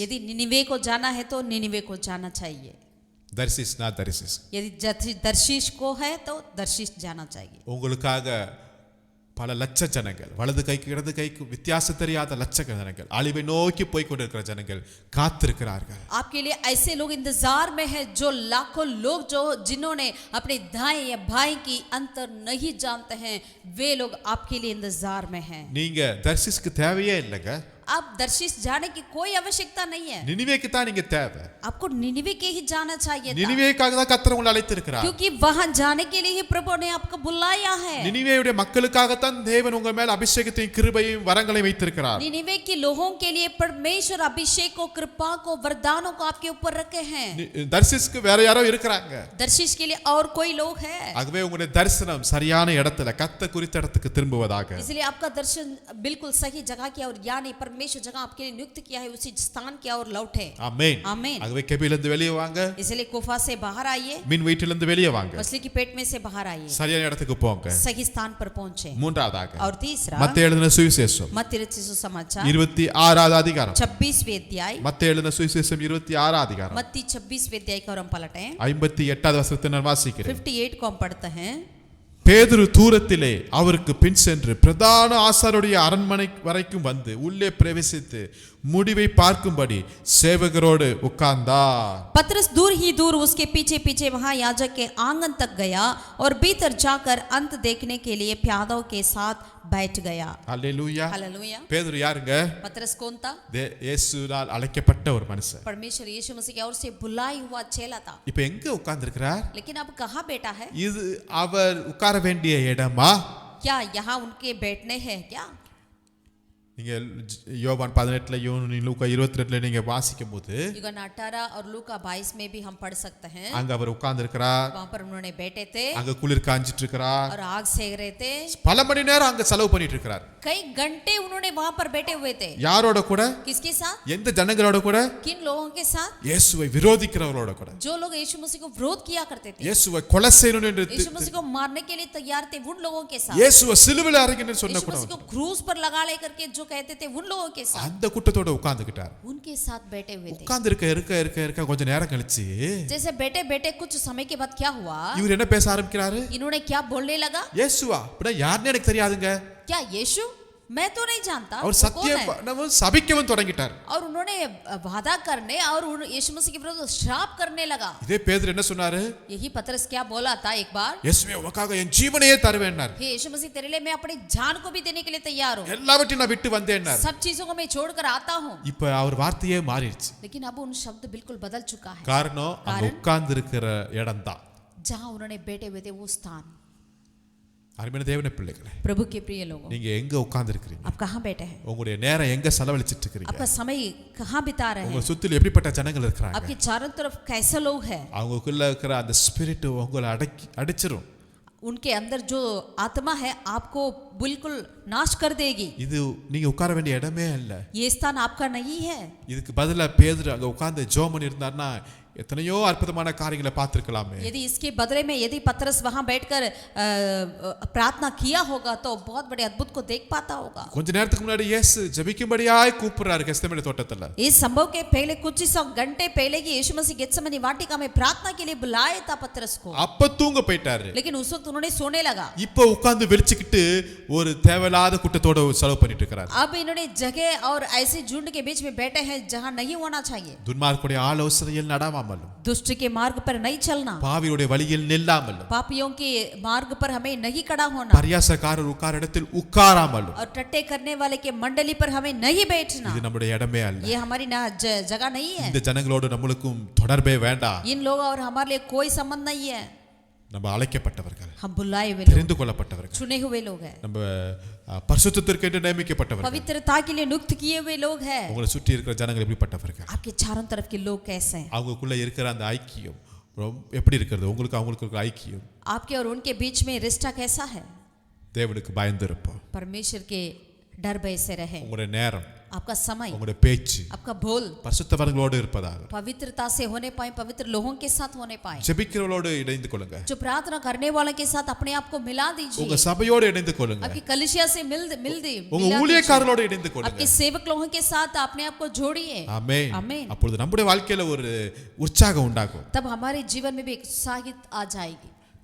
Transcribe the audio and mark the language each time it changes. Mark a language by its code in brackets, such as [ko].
[hi] यदि निनिवे को जाना है तो निनिवे को जाना चाहिए, [ta] தர்சிஸ் நான் தரிசிஸ். [hi] यदि दर्शीश को है तो दर्शीश जाना चाहिए। [ta] உங்களுக்காக பல லட்ச ஜனங்கள், வலது கைக்கு இடது கைக்கு வித்தியாசம் தெரியாத லட்ச ஜனங்கள், அழிவை நோக்கி போய் கொண்டிருக்கிற ஜனங்கள் காத்திருக்கிறார்கள். [hi] आपके लिए ऐसे लोग इंतजार में हैं, जो लाखों लोग जो जिन्होंने अपने दाएं या बाएं की अंतर नहीं जानते हैं, वे लोग आपके लिए इंतजार में हैं। [ta] நீங்க தர்சிஸ்க்கு தேவையே இல்லைங்க. [hi] आप दर्शीश जाने की कोई आवश्यकता नहीं है, [ta] நினிவேக்கு தான் நீங்க தேவை. [hi] आपको निनिवे के ही जाना चाहिए था, [ta] நினிவேக்காக தான் கர்த்தர் உங்களை அழைத்திருக்கிறார். [hi] क्योंकि वहां जाने के लिए ही प्रभु ने आपको बुलाया है। [ta] நினிவேயுடைய மக்களுக்காகத்தான் தேவன் உங்க மேல் அபிஷேகத்தையும் கிருபையும் வரங்களையும் வைத்திருக்கிறார். [hi] निनिवे के लोगों के लिए परमेश्वर अभिषेक को, कृपा को, वरदानों को आपके ऊपर रखे हैं। [ta] தர்சிஸ்க்கு வேற யாரோ இருக்கிறாங்க. [hi] दर्शीश के लिए और कोई लोग हैं, [ta] ஆகவே உங்களுடைய தரிசனம் சரியான இடத்துல கர்த்தர் குறித்த இடத்துக்கு திரும்புவதாக. [hi] इसलिए आपका दर्शन बिल्कुल सही जगह की और यानी परमेश्वर जगह आपके लिए नियुक्त किया है उसी स्थान की ओर लौटे। [ta] ஆமென். [hi] आमीन। [ta] ஆகவே கெபிலிருந்து வெளியே வாங்க, [hi] इसलिए कुफा से बाहर आइए, [ta] மீன் வயிற்றிலிருந்து வெளியே வாங்க, [hi] मछली की पेट में से बाहर आइए, [ta] சரியான இடத்துக்கு போங்க. [hi] सही स्थान पर पहुंचे। [ta] மூன்றாவதாக [hi] और तीसरा [ta] மத்தேயு எழுதின சுவிசேஷம் [hi] मत्ती रचित सुसमाचार [ta] 26வது அதிகாரம். [hi] 26वें अध्याय, [ta] மத்தேயு எழுதின சுவிசேஷம் 26வது அதிகாரம் [hi] मत्ती 26वें अध्याय को हम पलटें, [ta] 58வது வசனத்தை நான் வாசிக்கிறேன். [hi] 58 को हम पढ़ते हैं। [ta] பேதுரு தூரத்திலே அவருக்கு பின் சென்று பிரதான ஆசாரியருடைய அரண்மனை வரைக்கும் வந்து உள்ளே பிரவேசித்து முடிவை பார்க்கும்படி சேவகரோடு உட்கார்ந்தார். [hi] पतरस दूर ही दूर उसके पीछे पीछे वहां याजक के आंगन तक गया और भीतर जाकर अंत देखने के लिए प्यादों के साथ बैठ गया। [ta] அல்லேலூயா. [hi] हालेलुया। [ta] பேதுரு யாருங்க? [hi] पतरस कौन था? [ta] இயேசுவால் அழைக்கப்பட்ட ஒரு மனுஷன். [hi] परमेश्वर यीशु मसीह की ओर से बुलाई हुआ चेला था, [ta] இப்ப எங்க உட்கார்ந்திருக்கிறார்? [hi] लेकिन अब कहाँ बैठा है? [ta] இது அவர் உட்கார வேண்டிய இடமா? [hi] क्या यहाँ उनके बैठने हैं क्या? [ta] நீங்க யோவான் 18 லூக்கா 22 நீங்க வாசிக்கும் போது [hi] युगन 18 और लूका 22 में भी हम पढ़ सकते हैं, [ta] அங்க அவர் உட்கார்ந்து இருக்கிறார், [hi] वहां पर उन्होंने बैठे थे [ta] அங்க குளிர் காஞ்சிட்டு இருக்கிறார், [hi] और आग सेक रहे थे, [ta] பல மணி நேரம் அங்க செலவு பண்ணிட்டு இருக்கிறார். [hi] कई घंटे उन्होंने वहां पर बैठे हुए थे। [ta] யாரோட கூட? [hi] किसके साथ? [ta] எந்த ஜனங்களோட கூட? [hi] किन लोगों के साथ? [ta] இயேசுவை விரோதிக்கிறவர்களோட கூட. [hi] जो लोग यीशु मसीह को विरोध किया करते थे, [ta] இயேசுவை கொலை செய்யணும் என்று [hi] यीशु मसीह को मारने के लिए तैयार थे, उन लोगों के साथ। [ta] இயேசுவை சிலுவையில் அறைங்கன்னு சொன்ன [hi] यीशु [ta] கூட [hi] मसीह को क्रूस पर लगा ले करके जो कहते थे, उन लोगों के साथ, [ta] அந்த கூட்டத்தோட உட்கார்ந்துகிட்டார். [hi] उनके साथ बैठे हुए थे। [ta] உட்கார்ந்து இருக்க கொஞ்ச நேரம் கழிச்சு [hi] जैसे बैठे बैठे कुछ समय के बाद क्या हुआ, [ta] இவர் என்ன பேச ஆரம்பிக்கிறாரு? [hi] इन्होंने क्या बोलने लगा, [ta] இயேசுவா அப்படின்னா யாருன்னு எனக்கு தெரியாதுங்க. [hi] क्या यीशु? मैं तो नहीं जानता [ta] அவர் [hi] वो कौन [ta] சத்தியம் [hi] है? [ta] சபிக்கவும் தொடங்கிட்டார். [hi] और उन्होंने वादा करने और यीशु मसीह के विरुद्ध श्राप करने लगा। [ta] இதே பேதுரு என்ன சொன்னாரு? [hi] यही पतरस क्या बोला था एक बार, [ta] இயேசுவே உமக்காக என் ஜீவனையே தருவேன்னார். [hi] हे यीशु मसीह तेरे लिए मैं अपनी जान को भी देने के लिए तैयार हूँ, [ta] எல்லாவற்றையும் நான் விட்டு வந்தேன்னார். [hi] सब चीजों को मैं छोड़कर आता हूँ। [ta] இப்ப அவர் வார்த்தையே மாறிடுச்சு. [hi] लेकिन अब उन शब्द बिल्कुल बदल चुका है। [ta] காரணம் அங்க உட்கார்ந்து இருக்கிற இடம் தான். [hi] जहाँ उन्होंने बैठे हुए थे वो स्थान। [ta] அருமையான தேவனுடைய பிள்ளைகளே, [hi] प्रभु के प्रिय लोगों, [ta] நீங்க எங்க உட்கார்ந்து இருக்கிறீங்க? [hi] आप कहाँ बैठे हैं? [ta] உங்களுடைய நேரம் எங்க செலவழிச்சிட்டு இருக்கீங்க? [hi] आपका समय कहाँ बिता रहे हैं? [ta] சுத்தில எப்படிப்பட்ட ஜனங்கள் இருக்காங்க? [hi] आपके चारों तरफ कैसे लोग हैं? [ta] அவங்களுக்குள்ள இருக்கிற அந்த ஸ்பிரிட் உங்களை அடிச்சிரும். [hi] उनके अंदर जो आत्मा है आपको बिल्कुल नाश कर देगी। [ta] இது நீங்க உட்கார வேண்டிய இடமே இல்ல. [hi] ये स्थान आपका नहीं है। [ta] இதுக்கு பதிலா பேதுரு அங்க உட்கார்ந்து ஜெபம் பண்ணி இருந்தார்னா எத்தனையோ அற்புதமான காரியங்களை பார்த்திருக்கலாமே. [hi] यदि इसके बदले में यदि पतरस वहां बैठकर प्रार्थना किया होगा तो बहुत बड़े अद्भुत को देख पाता होगा। [ta] கொஞ்ச நேரத்துக்கு முன்னாடி இயேசு ஜெபிக்கும்படியாய் கூப்பிடுறாரு கெத்செமனே தோட்டத்துல. [hi] इस संभव के पहले कुछ ही सौ घंटे पहले की यीशु मसीह गेत्सेमनी वाटिका में प्रार्थना के लिए बुलाया था पतरस को, [ta] அப்ப தூங்க போயிட்டாரு. [hi] लेकिन उस वक्त उन्होंने सोने लगा। [ta] இப்ப உட்கார்ந்து வெளிச்சிக்கிட்டு ஒரு தேவையில்லாத கூட்டத்தோட செலவு பண்ணிட்டு இருக்காரு. [hi] अब इन्होंने जगह और ऐसे झुंड के बीच में बैठे हैं जहां नहीं होना चाहिए। [ta] துன்மார்க்குடைய ஆலோசனையில் நடவாமல் நடவாமலும் [hi] दुष्ट के मार्ग पर नहीं चलना, [ta] பாவியுடைய வழியில் நில்லாமலும் [hi] पापियों के मार्ग पर हमें नहीं खड़ा होना, [ta] பரியாசக்காரர் உட்கார இடத்தில் உட்காராமலும் [hi] और टट्टे करने वाले के मंडली पर हमें नहीं बैठना। [ta] இது நம்முடைய இடமே அல்ல. [hi] ये हमारी ना जगह नहीं है। [ta] இந்த ஜனங்களோடு நம்மளுக்கும் தொடர்பே வேண்டாம். [hi] इन लोगों और हमारे लिए कोई संबंध नहीं है। [ta] நம்ம அழைக்கப்பட்டவர்கள், [hi] हम बुलाए हुए लोग, [ta] தெரிந்து கொள்ளப்பட்டவர்கள், [hi] चुने हुए लोग हैं, [ta] நம்ம பரிசுத்தத்திற்கு என்று நியமிக்கப்பட்டவர்கள். [hi] पवित्रता के लिए नियुक्त किए हुए लोग हैं। [ta] உங்களை சுற்றி இருக்கிற ஜனங்கள் எப்படிப்பட்டவர்கள்? [hi] आपके चारों तरफ के लोग कैसे हैं? [ta] அவங்களுக்குள்ள இருக்கிற அந்த ஐக்கியம் எப்படி இருக்கிறது? அவங்களுக்கு இருக்கிற ஐக்கியம் [hi] आपके और उनके बीच में रिश्ता कैसा है? [ta] தேவனுக்கு பயந்து இருப்போம். [hi] परमेश्वर के डर भय से रहे। [ta] உங்களுடைய நேரம், [hi] आपका समय, [ta] உங்களுடைய பேச்சு [hi] आपका बोल [ta] பரிசுத்தவர்களோடு இருப்பதாக, [hi] पवित्रता से होने पाए, पवित्र लोगों के साथ होने पाए। [ta] ஜெபிக்கிறவர்களோடு இணைந்து கொள்ளுங்க. [hi] जो प्रार्थना करने वालों के साथ अपने आप को मिला [ta] உங்க [hi] दीजिए। [ta] சபையோடு இணைந்து கொள்ளுங்க. [hi] आपकी कलिसिया से मिल [ta] உங்க ஊழியக்காரர்களோடு இணைந்து கொள்ளுங்க. [hi] आपके सेवक लोगों के साथ अपने आप को जोड़िए। [ta] ஆமென். [hi] आमीन। [ta] அப்பொழுது நம்முடைய வாழ்க்கையில ஒரு உற்சாகம் உண்டாகும். [hi] तब हमारे जीवन में भी एक उत्साहित आ जाएगी।